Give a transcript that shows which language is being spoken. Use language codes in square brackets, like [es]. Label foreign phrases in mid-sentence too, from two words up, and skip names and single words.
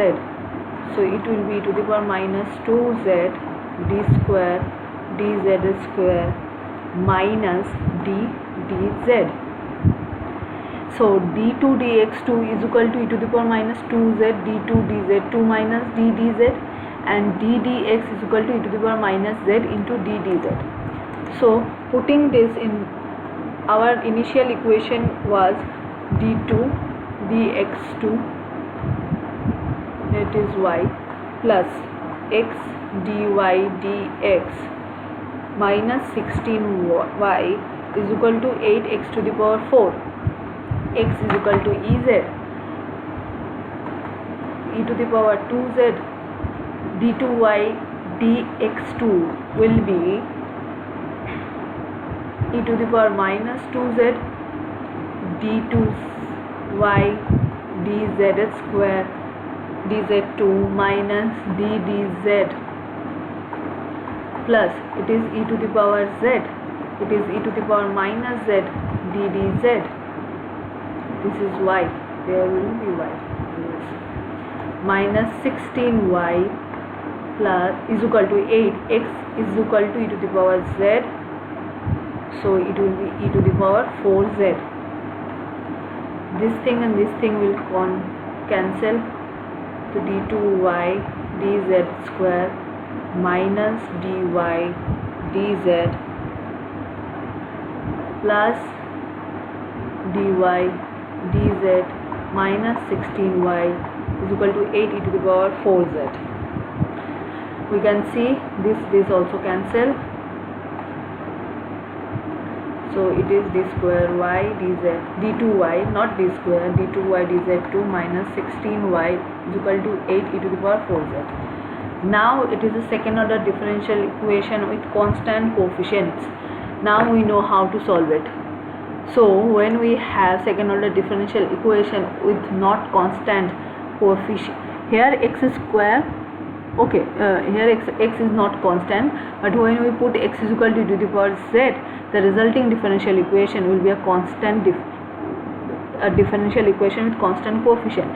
[en] So it will be e to the power minus 2z d square dz square minus d dz. So d2 dx2 is equal to e to the power minus 2z d2 dz2 minus d dz, and d dx is equal to e to the power minus z into d dz. So putting this in, our initial equation was d2 dx2, that is y, plus x dy dx minus 16y is equal to 8x to the power 4. X is equal to ez e to the power 2z d2y dx2 will be e to the power minus 2z d2y dz square dz2 minus d dz, plus it is e to the power z, it is e to the power minus z d dz. This is y, there will be y, minus 16y plus is equal to 8x is equal to e to the power z, so it will be e to the power 4z. This thing and this thing will cancel, to d2y dz square minus dy dz plus dy dz minus 16y is equal to 8 e to the power 4z. we can see this also cancel. So it is d square y dz d2y, not d square, d2y dz2 minus 16y is equal to 8 e to the power 4z. Now it is a second order differential equation with constant coefficients. Now we know how to solve it. So when we have second order differential equation with not constant coefficient, here x square, okay, here x is not constant, but when we put x is equal to e to the power z, the resulting differential equation will be a constant differential equation with constant coefficient.